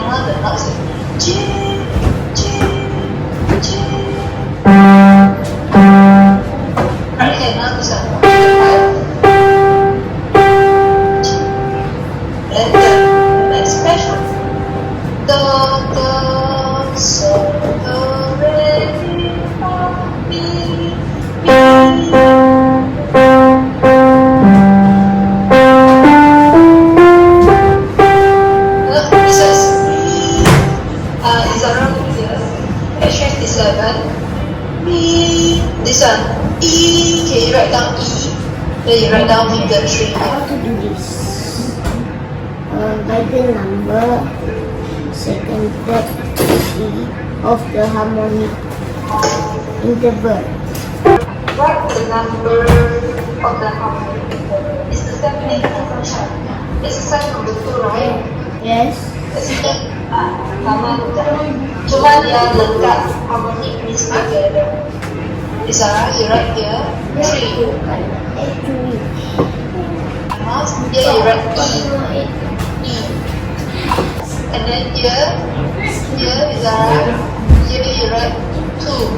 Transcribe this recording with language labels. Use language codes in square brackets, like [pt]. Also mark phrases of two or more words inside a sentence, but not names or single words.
[en] One the notes is G, G, G. Okay, now this one. And then next page. Do, do, so, do, re, mi, fa, mi, mi. This one, E, can you write down E? Then you write down finger 3 How here. to do this? By the number, second, third, C of the harmonic interval. Write the number of the harmonic interval. It's the same thing as the chart. It's the same number 2, right? Yes. [ms] Sama juga. Cuma dia lengkap [en] harmonic means together. Izzara, you write here 3. Here you write E. E. And then here Izzara, here you write 2.